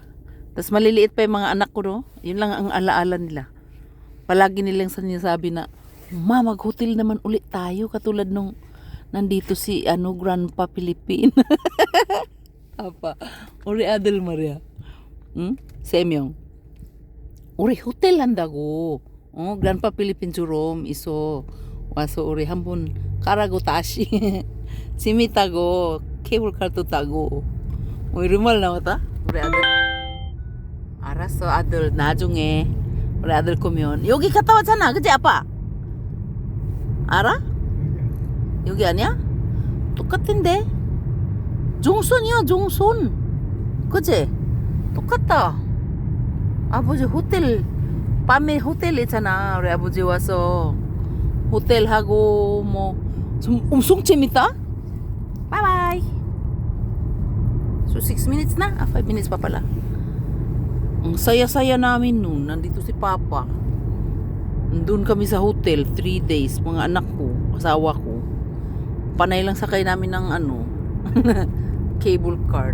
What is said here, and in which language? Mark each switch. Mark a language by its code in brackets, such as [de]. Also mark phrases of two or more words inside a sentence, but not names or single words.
[tl] Tapos maliliit pa yung mga anak ko, no? Yun lang ang alaala nila. Palagi nilang sinasabi na, Ma, mag-hotel naman ulit tayo katulad nung nandito si Grandpa Philippine. Apa, Ori Adel Maria. [ko] 응? 세명. 우리 호텔 한다고. 그란파 필리핀처럼 있어. 와서 우리 한번 가라고 다시. 재밌다고. 케이블카도 타고. 이런 말 나왔다? 우리 아들. 알았어, 아들. 나중에 우리 아들 거면 여기 갔다 왔잖아. 그치 아빠? 알아? 여기 아니야? 똑같은데? 종손이야, 종손. 그치? 똑같다. 아버지 호텔, 밤에 호텔 있잖아. 우리 아버지 와서 호텔하고 엄청 재밌다. [en] Bye-bye. So 6 minutes na? [tl] 5 minutes pa pala. Ang saya-saya namin noon. Nandito si Papa. Doon kami sa hotel 3 days. Mga anak ko, asawa ko. Panay lang sakay namin ng cable car.